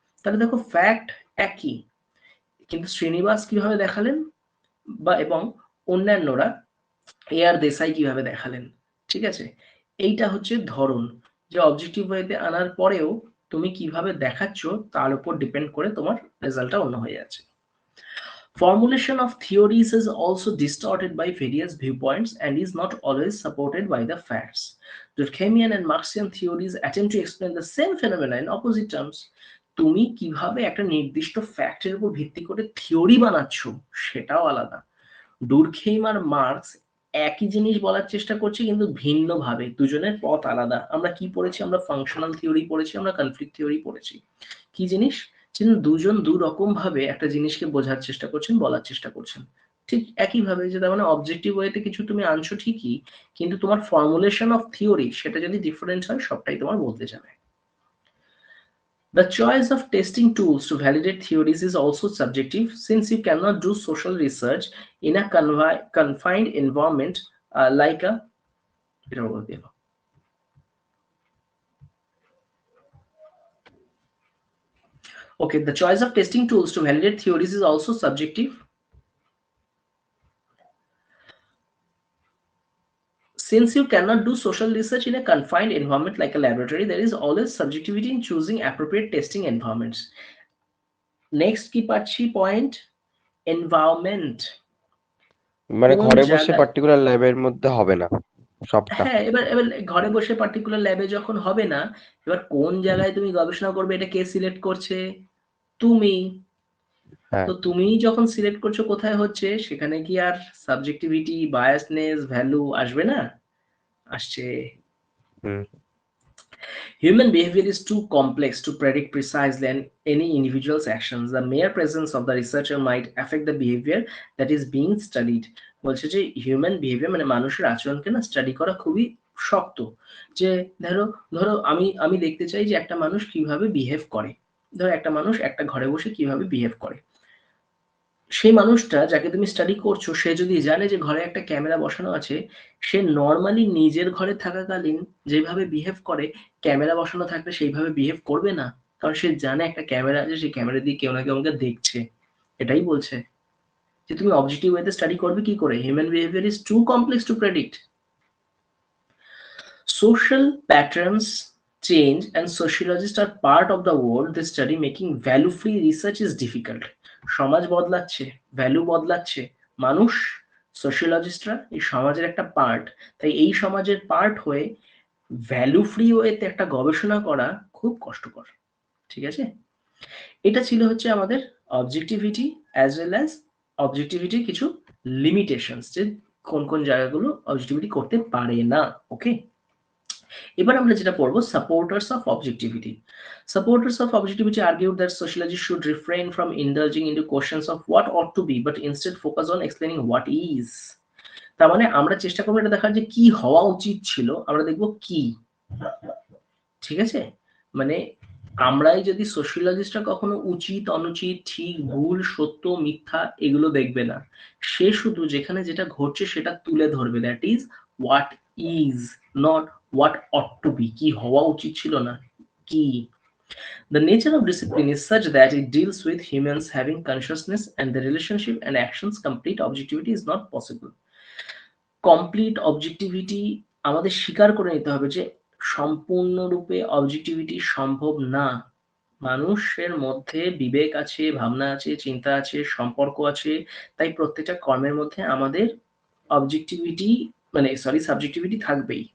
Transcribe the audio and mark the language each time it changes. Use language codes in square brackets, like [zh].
[bn] তাহলে দেখো ফ্যাক্ট একই, কিন্তু শ্রীনিবাস কিভাবে দেখালেন বা এবং অন্যান্যরা আর দেশাই কিভাবে দেখালেন, ঠিক আছে? এইটা হচ্ছে ধরন, যে অবজেক্টিভ ওয়েতে আনার পরেও তুমি কিভাবে দেখাচ্ছ তার উপর ডিপেন্ড করে তোমার রেজাল্টটা অন্য হয়ে যাচ্ছে। [en] Formulation of theories is also distorted by various viewpoints and is not always supported by the facts. Durkheimian and Marxian theories attempt to explain the same phenomena in opposite terms. [bn] তুমি কিভাবে একটা নির্দিষ্ট ফ্যাক্টের উপর ভিত্তি করে থিওরি বানাচ্ছ সেটাও আলাদা। ডুরখেইম আর মার্কস একই জিনিস বলার চেষ্টা করছে কিন্তু ভিন্ন ভাবে, দুজনের পথ আলাদা। আমরা কি পড়েছি? আমরা ফাংশনাল থিওরি পড়েছি, আমরা কনফ্লিক্ট থিওরি পড়েছি। কি জিনিস? কিন্তু দুজন দু রকম ভাবে একটা জিনিসকে বোঝার চেষ্টা করছেন, বলার চেষ্টা করছেন। ঠিক একইভাবে, যে তার মানে অবজেক্টিভ ওয়েতে কিছু তুমি আনছো ঠিকই, কিন্তু তোমার ফর্মুলেশন অফ থিওরি সেটা যদি ডিফারেন্ট হয়, সবটাই তোমার বদলে যাবে। [en] The choice of testing tools to validate theories is also subjective, since you cannot do social research in a confined environment like a. Okay, the choice of testing tools to validate theories is also subjective, since you cannot do social research in a confined environment like a laboratory. There is always subjectivity in choosing appropriate testing environments. [bn] Next কি পাচ্ছি point, environment. মানে কোন ঘরে বসে জায়গায়, particular ল্যাবের মধ্যে হবে না সবটা। হ্যাঁ, এবার এবার ঘরে বসে পার্টিকুলার ল্যাবে যখন হবে না, এবার কোন জায়গায় তুমি গবেষণা করবে এটা কে সিলেক্ট করছে? তুমি। হ্যাঁ। তো তুমি যখন সিলেক্ট করছো কোথায় হচ্ছে, সেখানে কি আর সাবজেক্টিভিটি, বায়াসনেস, ভ্যালু আসবে না? আসছে। হুম। [en] Human behavior is too complex to predict precisely any individual's actions. The mere presence of the researcher might affect the behavior that is being studied. [bn] বলছে যে হিউম্যান বিহেভিয়ার মানে মানুষের আচরণকে না স্টাডি করা খুবই শক্ত। যে ধরো ধরো আমি আমি দেখতে চাই যে একটা মানুষ কিভাবে বিহেভ করে। ধরো একটা মানুষ একটা ঘরে বসে কিভাবে বিহেভ করে। সেই মানুষটা যাকে তুমি স্টাডি করছো, সে যদি জানে যে ঘরে একটা ক্যামেরা বসানো আছে, সে নর্মালি নিজের ঘরে থাকাকালীন যেভাবে বিহেভ করে, ক্যামেরা বসানো থাকলে সেইভাবে বিহেভ করবে না। কারণ সে জানে একটা ক্যামেরা আছে, সেই ক্যামেরা দিয়ে কেউ না কেউ আমাকে দেখছে। এটাই বলছে যে তুমি অবজেক্টিভ ওয়েতে স্টাডি করবে কি করে? [en] Human behaviour is too complex to predict. Social patterns change and sociologists are part of the world they study. Making value-free research is difficult. [bn] সমাজ বদলাচ্ছে, ভ্যালু বদলাচ্ছে, মানুষ, সোশিওলজিস্টরা এই সমাজের একটা পার্ট। তাই এই সমাজের পার্ট হয়ে ভ্যালু ফ্রি ওয়েতে একটা গবেষণা করা খুব কষ্টকর। ঠিক আছে, এটা ছিল হচ্ছে আমাদের অবজেক্টিভিটি [en] as well as [bn] অবজেক্টিভিটির কিছু লিমিটেশনস, যে কোন কোন জায়গাগুলো অবজেক্টিভিটি করতে পারে না। ওকে, এবার আমরা যেটা পড়বো supporters of objectivity. [en] Supporters of objectivity argued that sociology should refrain from indulging into questions of what ought to be, but instead focus on explaining what is. [bn] তার মানে আমরা চেষ্টা করবো এটা দেখার যে কি হওয়া উচিত ছিল, আমরা দেখবো কি। ঠিক আছে, মানে আমরাই যদি সোশিওলজিস্টরা কখনো উচিত অনুচিত ঠিক ভুল সত্য মিথ্যা এগুলো দেখবে না, সে শুধু যেখানে যেটা ঘটছে সেটা তুলে ধরবে, [en] that is what is, not what ought to be, [bn] কি হওয়া উচিত ছিল না, কি। [en] The nature of discipline is such that it deals with humans having consciousness and the relationship and actions. Complete objectivity is not possible. [bn] Complete objectivity আমাদের স্বীকার করে নিতে হবে যে সম্পূর্ণরূপে অবজেক্টিভিটি সম্ভব না। মানুষের মধ্যে বিবেক আছে, ভাবনা আছে, চিন্তা আছে, সম্পর্ক আছে, তাই প্রত্যেকটা কর্মের মধ্যে আমাদের অবজেক্টিভিটি মানে সরি সাবজেক্টিভিটি থাকবেই।